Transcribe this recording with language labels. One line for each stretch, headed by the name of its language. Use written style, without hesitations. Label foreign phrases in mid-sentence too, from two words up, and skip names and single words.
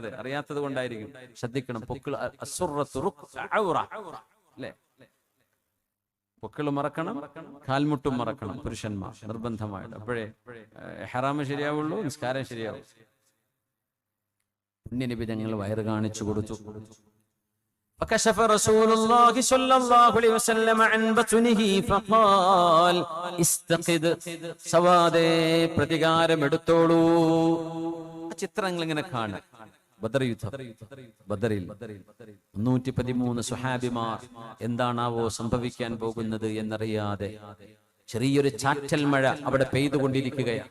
Malayalam: അറിയാത്തത് കൊണ്ടായിരിക്കും. ശ്രദ്ധിക്കണം. പൊക്കിൾ അല്ലേ? പൊക്കിൾ മറക്കണം, കാൽമുട്ടും മറക്കണം പുരുഷന്മാർ നിർബന്ധമായിട്ട്. അപ്പോഴേ ഹറാമ് ശരിയാവുള്ളൂ, നിസ്കാരം ശരിയാവും. പുണ്യനബി തങ്ങൾ വയറ് കാണിച്ചു കൊടുത്തു.
Arabic: فكشف رسول الله صلى الله عليه وسلم عن بطنه فقال استقد.
Malayalam: സവാദേ, പ്രതികാരം എടുത്തോളൂ. ചിത്രങ്ങൾ ഇങ്ങനെ കാണാം. ബദർ യുദ്ധം, ബദറിൽ 313 സുഹാബിമാർ എന്താണാവോ സംഭവിക്കാൻ പോകുന്നത് എന്നറിയാതെ ചെറിയൊരു ചാറ്റൽ മഴ അവിടെ പെയ്തുകൊണ്ടിരിക്കുകയാണ്.